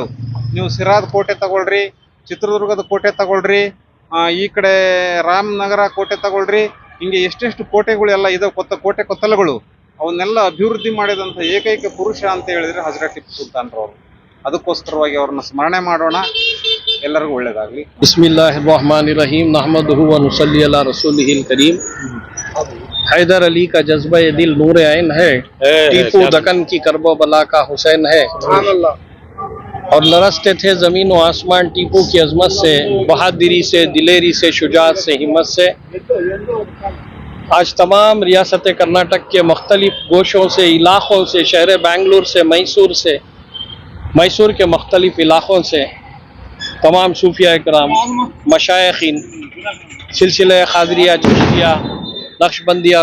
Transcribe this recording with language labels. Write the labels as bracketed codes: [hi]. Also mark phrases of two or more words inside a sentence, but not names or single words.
[kn] ನೀವು ಸಿರಾದ್ ಕೋಟೆ ತಗೊಳ್ರಿ, ಚಿತ್ರದುರ್ಗದ ಕೋಟೆ ತಗೊಳ್ರಿ, ಈ ಕಡೆ ರಾಮನಗರ ಕೋಟೆ ತಗೊಳ್ರಿ, ಹಿಂಗೆ ಎಷ್ಟೆಷ್ಟು ಕೋಟೆಗಳೆಲ್ಲ ಇದಾವೆ, ಕೋಟೆ ಕೊತ್ತಲಗಳು. ಅವನ್ನೆಲ್ಲ ಅಭಿವೃದ್ಧಿ ಮಾಡಿದಂಥ ಏಕೈಕ ಪುರುಷ ಅಂತ ಹೇಳಿದ್ರೆ ಹಜರತ್ ಟಿಪ್ಪು ಸುಲ್ತಾನ್ ರವರು. ಅದಕ್ಕೋಸ್ಕರವಾಗಿ ಅವ್ರನ್ನ ಸ್ಮರಣೆ ಮಾಡೋಣ. ಎಲ್ಲರಿಗೂ ಒಳ್ಳೇದಾಗಲಿ. [ar] بسم الله الرحمن الرحيم نحمده ونصلي على رسوله الكريم. [hi] हैदर अली का जज्बा दिल नूर ऐन है, टीपू दक्कन की करबो बला का हुसैन है। और लरसते थे जमीन व आसमान टीपू की अजमत से, बहादुरी से, दिलेरी से, शुजात से, हिम्मत से। आज तमाम रियासत कर्नाटक के मुख्तलिफ गोशों से, इलाकों से, शहर बेंगलुरु से, मैसूर के मुख्तलिफ इलाकों से तमाम सूफिया इकराम, मशाइखीन, सिलसिले खादरिया, चिश्तिया, नक्शबंदिया,